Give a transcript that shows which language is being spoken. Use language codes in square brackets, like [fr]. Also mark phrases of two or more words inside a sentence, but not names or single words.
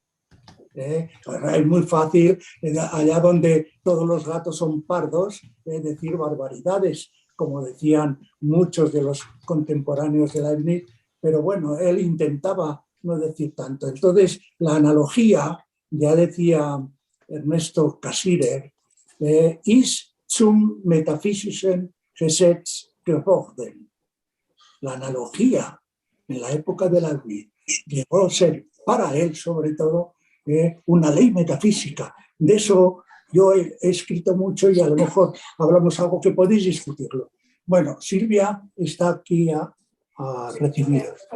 [es] Es muy fácil, allá donde todos los gatos son pardos, decir barbaridades, como decían muchos de los contemporáneos de Leibniz, pero bueno, él intentaba no decir tanto. Entonces, la analogía, ya decía Ernesto Cassirer, [de] ist zum metaphysischen Gesetz geworden. [es] La analogía en la época de Leibniz llegó a ser para él sobre todo una ley metafísica. De eso yo he escrito mucho y a lo mejor hablamos algo que podéis discutirlo. Bueno, Silvia está aquí a recibiros.